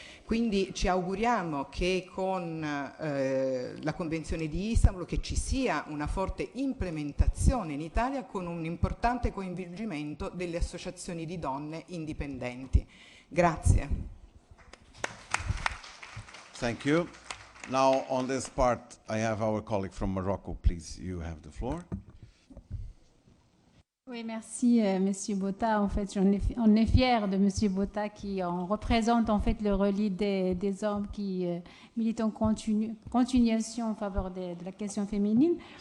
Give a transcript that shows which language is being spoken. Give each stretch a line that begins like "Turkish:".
Italian: Quindi ci auguriamo che con la Convenzione di Istanbul che ci sia una forte implementazione in Italia con un importante coinvolgimento delle associazioni di donne indipendenti. Grazie.
English: Thank you. Now on this part I have our colleague from Morocco. Please, you have the floor.
French: Oui, merci Monsieur Botta. En fait, on est fiers de Monsieur Botta qui représente en fait le relais des hommes qui militent en continuation en faveur de la question féminine.